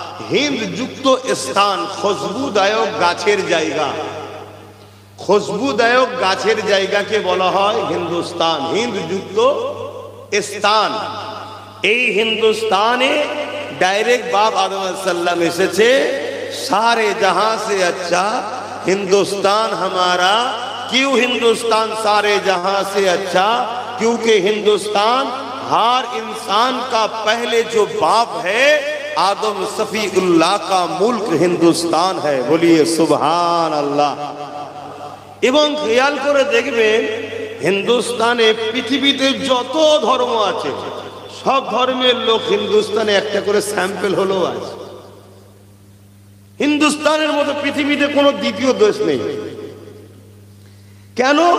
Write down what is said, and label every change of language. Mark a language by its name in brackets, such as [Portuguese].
[Bangla] হিন্দ যুক্ত স্থান, খুশবুদায়ক গাছের জায়গা। খুশবুদায়ক গাছের জায়গাকে বলা হয় হিন্দুস্তান, হিন্দ যুক্ত স্থান। এই হিন্দুস্তানে ডাইরেক্ট বাপ আদম আলাইহিস সালাম এসেছে। [Hindi] सारे जहां से अच्छा हिंदुस्तान हमारा। क्यों हिंदुस्तान सारे जहां से अच्छा? क्योंकि हिंदुस्तान हर इंसान का पहले जो बाप है आदम सफीउल्लाह का मुल्क हिंदुस्तान है। बोलिए सुभान अल्लाह। [Bangla] এবং খেয়াল করে দেখবেন হিন্দুস্তানে পৃথিবীতে যত ধর্ম আছে সব ধর্মের লোক হিন্দুস্তানে একটা করে স্যাম্পল হলো আছে। হিন্দুস্তানের মতো পৃথিবীতে কোনো দ্বিতীয় দেশ নেই। কেন?